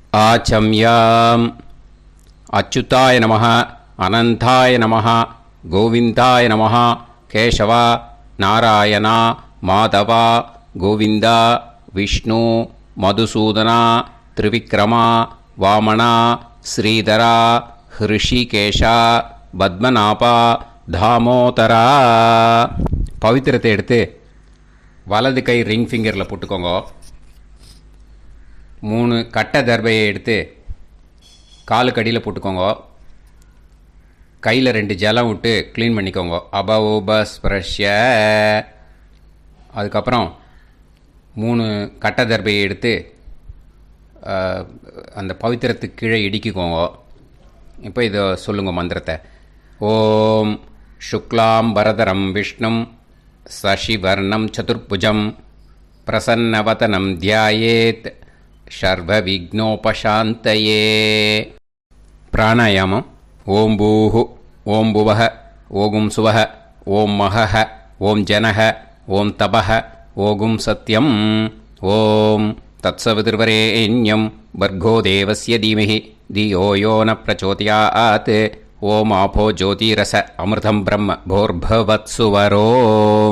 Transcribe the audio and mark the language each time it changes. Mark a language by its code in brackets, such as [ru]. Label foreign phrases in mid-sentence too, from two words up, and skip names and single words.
[sa] वाचम्याम् अच्युताय नमः अनंताय नमः गोविंदाय नमः केशव नारायण माधव गोविंद विष्णु मधुसूदन त्रिविक्रम वामन श्रीधर ऋषिकेश पद्मनाभ தாமோதர. [ta] பவித்திரத்தை எடுத்து வலது கை [en] ring finger [ta] போட்டுக்கோங்க. 3 கட்டை தர்பையை எடுத்து காலுக்கடியில் போட்டுக்கோங்க. கையில் 2 ஜலம் விட்டு க்ளீன் பண்ணிக்கோங்க. [sa] அபவோபஸ்பிரஷ்ய. [ta] அதுக்கப்புறம் 3 கட்டை தர்பையை எடுத்து அந்த பவித்திரத்துக்கு கீழே இடிக்கிக்கோங்க. இப்போ இதை சொல்லுங்க மந்திரத்தை. [sa] ஓம் शुक्लां वरदरं विष्णुं शशिवर्णं चतुर्भुजं प्रसन्नवदनं ध्यायेत् सर्वविघ्नोपशान्तये. प्राणायामम्. ओं भूः ओं भुवः ओं सुवः ओं महः ओं जनः ओं तपः ओं सत्यम् ओं तत्सवितुर्वरेण्यं भर्गो देवस्य धीमहि धियो यो न प्रचोदयात् ओम आपो ज्योतिरस अमृतं ब्रह्म भोर्भवत्सुवरों.